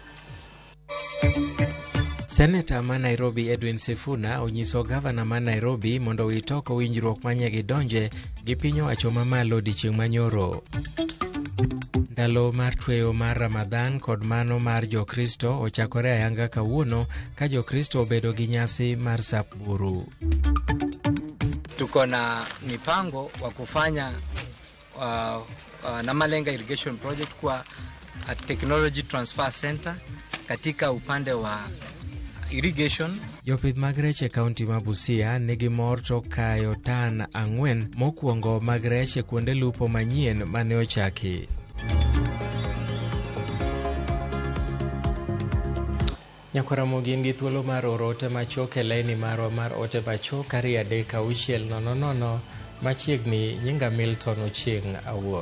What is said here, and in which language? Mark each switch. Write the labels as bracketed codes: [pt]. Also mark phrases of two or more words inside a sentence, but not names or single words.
[luo] Senator ma Nairobi Edwin Sifuna onyiso gavana ma Nairobi mondo witoko winjruok manyegi donje gi piny owacho mamalo odiechieng' manyoro. Ndalo mar tweyo mar Ramadhan kod mano mar Jokristo ochakore ayanga kawuono ka Jokristo obedo gi nyasi mar Sapburu. [sw] Tuko na mipango wa kufanya Namalenga Irrigation Project kwa Technology Transfer Center katika upande wa irrigation. [luo] Jopith mag rech e kaunti ma Busia nigi mor to kayo tan 4 mokwongo mag rech e kuonde lupo manyien mane ochaki. Nyakwara mogin gi thuolo mar orote machok e laini marwa mar ote machok ari 36000 machiegni nyinga Milton Ochieng' Awuor.